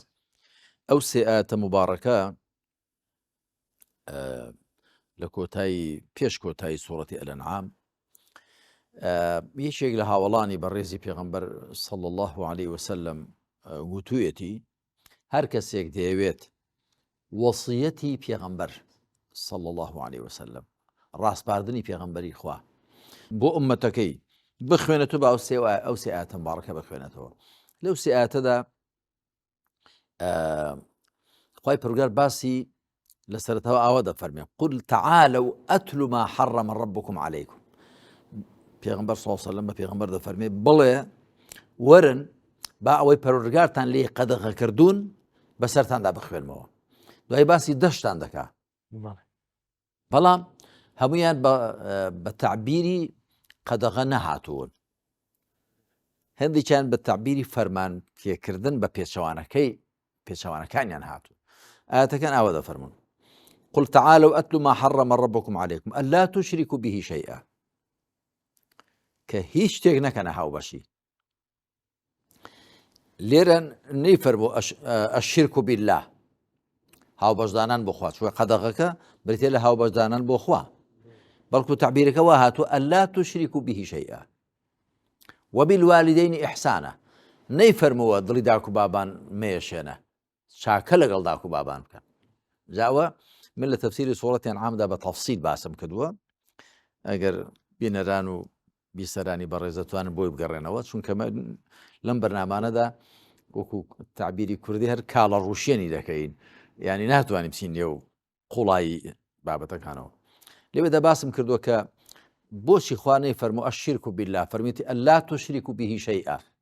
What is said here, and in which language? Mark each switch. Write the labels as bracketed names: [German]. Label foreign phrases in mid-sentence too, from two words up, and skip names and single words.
[Central Kurdish] ئەو سێ ئاەتە موبارەکە لە کۆتایی پێش کۆتایی سوورەتی ئەلئەنعام یەکێک لە هاوڵانی بەڕێزی پێغەمبەر [Arabic] صلی الله عليه وسلم [Central Kurdish] گوتوویەتی هەر کەسێک دەیەوێت وەصیەتی پێغەمبەر [Arabic] صلی الله عليه وسلم [Central Kurdish] ڕاستپاردنی پێغەمبەری خوا بۆ ئومەتەکەی بخوێنێتەوە، بە ئەو سێ ئاەتە مبارەکە بخوێنێتەوە. لەو سێ ئاەتەدا خوای پەروەردگار باسی لە سەرەتاوە ئاوا دەفەرمێ [Arabic] قل تعالوا ئەتلو ما حرم ربكم عليكم. [Central Kurdish] پێغەمبەر [Arabic] صلی الله عليه وسلم [Central Kurdish] بە پێغەمبەر دەفەرمێ بڵێ وەرن با ئەوەی پەروەردگارتان لێ قەدەغە کردوون بەسەرتاندا بخوێنمەوە. دوای باسی دەشتان دەکا، بەڵام هەمویان بە تعبیری قەدەغە نەهاتوون، هەندێکیان بە تعبیری فەرمان پێکردن بە پێچەوانەکانیان هاتوون. ئاەتەکان ئاوا دەفەرمون [Arabic] قل تعالوا أتلوا ما حرم ربكم عليكم ألا تشركوا به شيئا، [Central Kurdish] کە هیچ شتێک نەکەنە هاوبەشی. لێرە نەیفەرموو [Arabic] الشرك بالله، [Central Kurdish] هاوبەشدانان بۆ خوا، چوە قەدەغەکە بریتێ لە هاوبەشدانان بۆ خوا، بەڵکو تعبیرەکە وا هاتووە [Arabic] ئەلا تشركوا به شيئا وبالوالدين إحسانا. [Central Kurdish] نەیفەرمووە دڵی داک و بابان مێشێنە، چاکە لەگەڵ داک و بابان بکەن. جاوە من لە تەفسیری سوورەتی ئەنعامدا بە تەفسیل باسم کردووە ئەگەر بینەران و بیسەرانی بەڕێزەتوانن بۆی بگەڕێنەوە چونکە لەم بەرنامانەدا وەکو تعبیری کوردی هەر کاڵە ڕوشێنی دەکەین یعنی ناتوانین بچین نێو قوڵایی بابەتەکانەوە لێوێدا باسم کردووە کە بۆچی خوانەی فەرموو [Arabic] ئەشرک بالله [Central Kurdish] فەرمیێتی [Arabic] ئەلا تشرک به شیئا